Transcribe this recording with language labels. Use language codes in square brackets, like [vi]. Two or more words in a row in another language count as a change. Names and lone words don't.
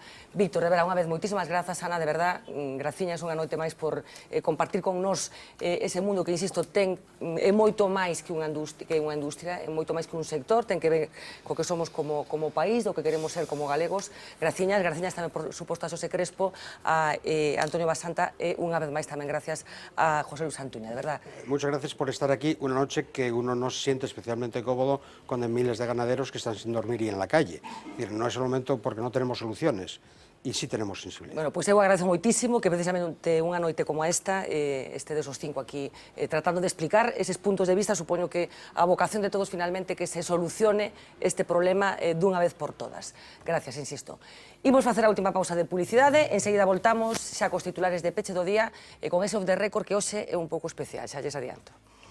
[gl] Víctor, [es] de verdad, [gl] unha vez, moitísimas grazas, Ana, [es] de verdad, [gl] graciñas unha noite máis por compartir con nós ese mundo que, insisto, é moito máis que unha industria, é moito máis que un sector, ten que ver co que somos como país, do que queremos ser como galegos. Graciñas tamén, por suposto, a Xosé Crespo, a Antonio Basanta e unha vez máis tamén gracias a José Luis Santuña, [es] de verdad. Muchas gracias por estar aquí una noche que uno no se siente especialmente cómodo con miles de ganaderos que están sin dormir y en la calle. Es decir, no es el momento porque no tenemos soluciones. E sí tenemos sensibilidad. [gl] Bueno, pois eu agradezo moitísimo que precisamente unha noite como esta estedes os cinco aquí tratando de explicar eses puntos de vista. Supoño que a vocación de todos finalmente que se solucione este problema dunha vez por todas. [es] Gracias, insisto. [gl] Imos facer a última pausa de publicidade, enseguida voltamos xa cos titulares de peche do día e con ese [en] off the record [gl] que hoxe é un pouco especial, xa lles adianto.